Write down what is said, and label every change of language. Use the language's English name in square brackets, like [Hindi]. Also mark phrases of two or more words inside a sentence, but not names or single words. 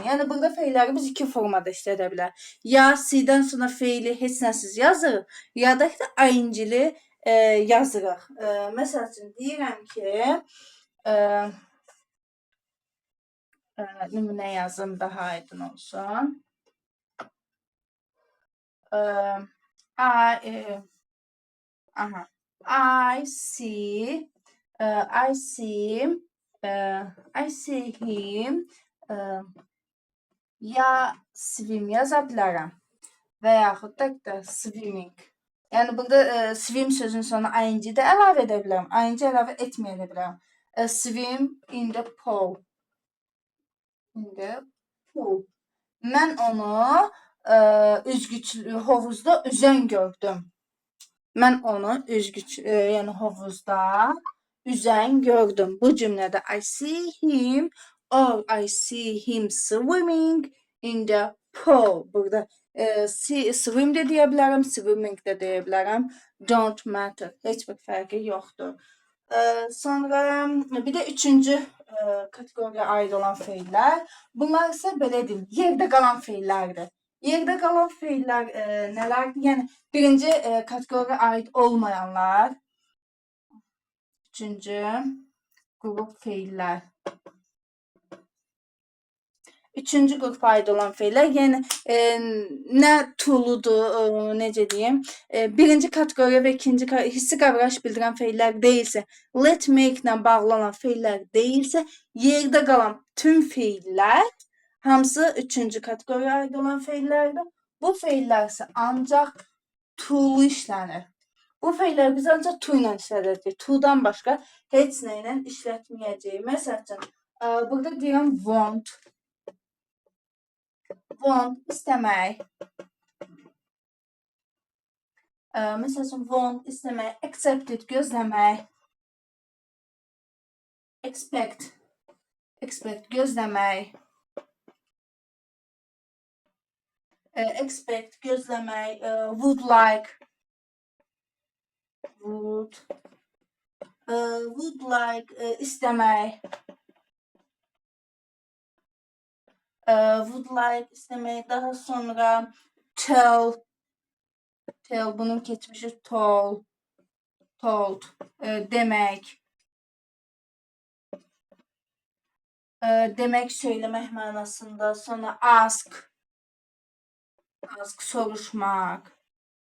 [Azerbaijani] Yəni burada feilləri biz iki formada işlədə bilər. Ya C-dən sonra feili heç nəsiz yazırıq, ya da ing-li yazırıq. Məsəl üçün deyirəm ki, nümunə yazım daha aydın olsun. [English] I see him, [Azerbaijani] ya swim yaza bilərəm və yaxud da swimming. Yəni burada swim sözünün sonuna ing də əlavə edə bilərəm, ing əlavə etməyə də bilərəm. [English] Swim in the pool. [Azerbaijani] Mən onu hovuzda üzən gördüm. Yəni hovuzda üzən gördüm. Bu cümlədə [English] I see him or I see him swimming in the pool. [Azerbaijani] Burada swim də deyə bilərəm, swimming də deyə bilərəm. [English] Don't matter. [Azerbaijani] Heç bir fərqi yoxdur. Sonra bir də üçüncü kateqoriyaya aid olan feillər. Bunlar isə belə deyim, yerdə qalan feillərdir. Yerdə qalan feillər nələrdir? Yəni birinci kateqoriyaya aid olmayanlar, üçüncü qrup feillər. Üçüncü qrupa aid olan feillər, yəni nə to'ludur, necə deyim, birinci kateqoriya və ikinci hissi qavrayış bildirən feillər deyilsə, [English] let make [Azerbaijani] ilə bağlı olan feillər deyilsə, yerdə qalan tüm feillər hamısı üçüncü kateqoriyaya aid olan feillərdir. Bu feillər isə ancaq to'lu işlənir. Bu feillər biz ancaq to ilə işlədəcəyik. To-dan başqa heç nə ilə işlətməyəcəyik. Məsəl üçün, burada deyirəm want, istəmək. Məsəl üçün, want, istəmək, accepted, gözləmək. Expect, gözləmək. Expect, gözləmək. [English] Would like, istəmək. Would like, [Azerbaijani] istəmək. Daha sonra tell, bunun keçmişi told, demək. Demək, söyləmək mənasında. Sonra ask, soruşmaq.